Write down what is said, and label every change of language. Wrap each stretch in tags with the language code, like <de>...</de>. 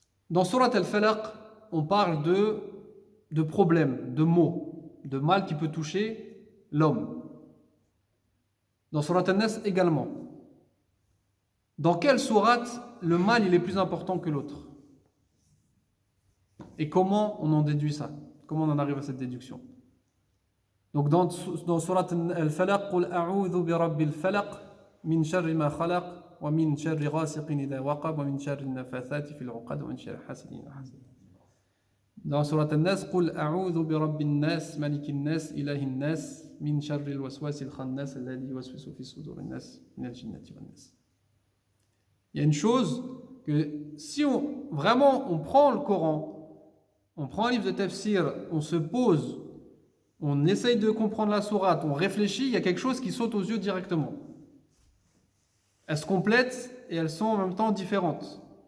<fr>Dans Surat Al-Falaq, on parle de problèmes, de maux, de mal qui peut toucher l'homme. Dans Surat An-Nas également. Dans quelle sourate le mal il est plus important que l'autre? Et comment on en déduit ça? Comment on en arrive à cette déduction? Donc dans Surat Al-Falaq,</fr> <ar>قُلْ أَعُوذُ بِرَبِّ الْفَلَقِ مِنْ شَرِّ مَا خَلَقَ ومن شر غاسق إذا وقب ومن شر النفاثات في العقد ومن شر حاسد إذا حسد.</ar> <fr>Dans Surat An-Nas,</fr> <ar>قل أعوذ برب الناس ملك الناس إله الناس من شر الوسواس الخناس الذي يوسوس في صدور الناس من الجنة والناس.</ar> <fr>Il y a une chose que si on prend le Coran, on prend un livre de tafsir, on se pose, on essaye de comprendre la sourate, on réfléchit, il y a quelque chose qui saute aux yeux directement. Elles se complètent et elles sont en même temps différentes.</fr>